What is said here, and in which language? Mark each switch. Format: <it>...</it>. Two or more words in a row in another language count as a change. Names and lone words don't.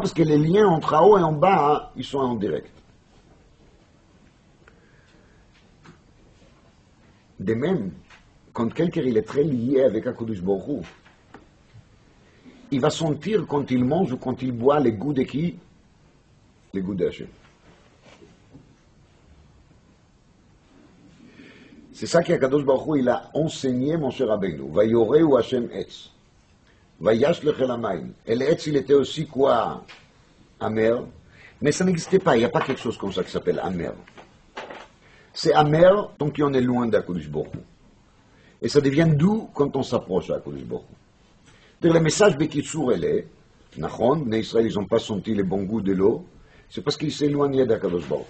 <fr>Parce que les liens entre en haut et en bas, hein, ils sont en direct. De même, quand quelqu'un il est très lié avec</fr> <he>הקדוש ברוך הוא,</he> <fr>il va sentir quand il mange ou quand il boit les goûts de qui? Les goûts d'Hachem. C'est ça qu'</fr> <he>הקדוש ברוך הוא</he> <fr>il a enseigné mon cher Rabbeinu.</fr> <he>ויורהו השם עץ. וישלך אל המים.</he> <fr>Et l'etz il était aussi quoi? Amer. Mais ça n'existait pas. Il n'y a pas quelque chose comme ça qui s'appelle amer. C'est amer tant qu'on est loin d'</fr> <he>הקדוש ברוך הוא.</he> <fr>Et ça devient doux quand on s'approche d'</fr> <he>הקדוש ברוך הוא.</he> <fr>Le message Bekitsour, elle est, Nachon, les Israël, ils n'ont pas senti le bon goût de l'eau, c'est parce qu'ils s'éloignaient d'</fr> <he>הקדוש ברוך הוא.</he>